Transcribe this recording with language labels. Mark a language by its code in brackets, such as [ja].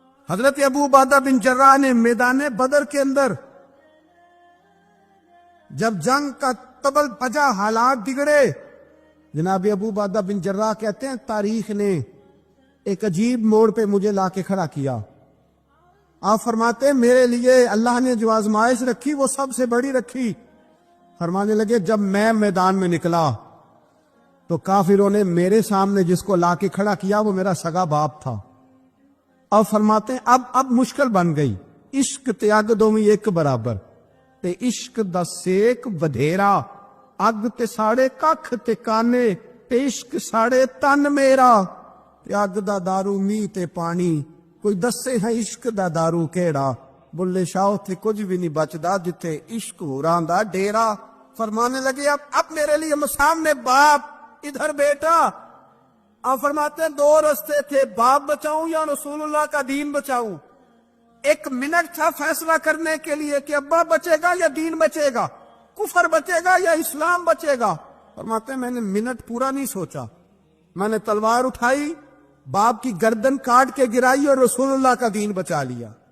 [ur] حضرت ابو عبیدہ بن جراح نے میدان بدر کے اندر جب جنگ کا طبل بجا, حالات بگڑے, جناب ابو عبیدہ بن جراح کہتے ہیں تاریخ نے ایک عجیب موڑ پہ مجھے لا کے کھڑا کیا. آپ فرماتے ہیں میرے لیے اللہ نے جو آزمائش رکھی وہ سب سے بڑی رکھی. فرمانے لگے جب میں میدان میں نکلا تو کافروں نے میرے سامنے جس کو لا کے کھڑا کیا وہ میرا سگا باپ تھا. اب فرماتے ہیں اب مشکل بن گئی. [pa] عشق تیاگ دومی ایک برابر, تے عشق دا سیک بدھیرا, اگ تے ساڑے ککھ تے کانے, تے عشق ساڑے تن میرا, تے اگ دا دارو می تے پانی, کوئی دسے ہے عشق دا دارو کیڑا, بلے شاہ تھے کچھ بھی نہیں بچدا جتے عشق ہوران دا ڈیرا. [ur] فرمانے لگے اب میرے لیے سامنے باپ, ادھر بیٹا. آپ فرماتے ہیں 2 رستے تھے, باپ بچاؤں یا رسول اللہ کا دین بچاؤں. 1 منٹ تھا فیصلہ کرنے کے لیے کہ ابا بچے گا یا دین بچے گا, کفر بچے گا یا اسلام بچے گا. فرماتے ہیں میں نے منٹ پورا نہیں سوچا, میں نے تلوار اٹھائی, باپ کی گردن کاٹ کے گرائی اور رسول اللہ کا دین بچا لیا.